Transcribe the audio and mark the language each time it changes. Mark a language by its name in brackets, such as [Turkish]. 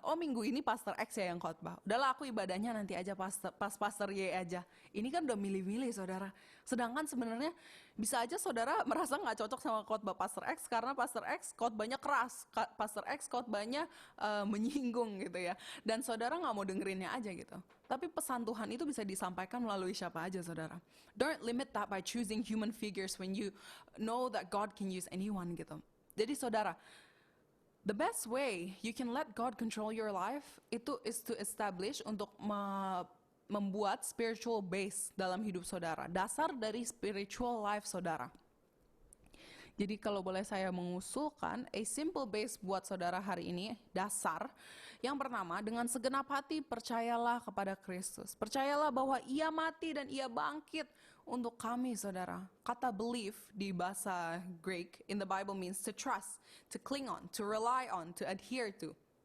[Indonesian] Oh minggu ini pastor X ya yang khotbah. Udahlah aku ibadahnya nanti aja pastor Y aja. Ini kan udah milih-milih saudara. Sedangkan sebenarnya bisa aja saudara merasa nggak cocok sama khotbah pastor X karena pastor X khotbahnya keras, pastor X khotbahnya menyinggung gitu ya. Dan saudara nggak mau dengerinnya aja gitu. Tapi pesan Tuhan itu bisa disampaikan melalui siapa aja saudara. [English] Don't limit that by choosing human figures when you know that God can use anyone gitu. [Indonesian] Jadi saudara, [English] the best way you can let God control your life itu is to establish [Indonesian] untuk membuat [English] spiritual base [Indonesian] dalam hidup saudara. Dasar dari spiritual life saudara. Jadi kalau boleh saya mengusulkan [English] a simple base [Indonesian] buat saudara hari ini, dasar. Yang pertama, dengan segenap hati percayalah kepada Kristus. Percayalah bahwa Ia mati dan Ia bangkit untuk kami saudara. Kata [English] believe [Indonesian] di bahasa [English] Greek in the Bible means to trust, to cling on, to rely on, to adhere to.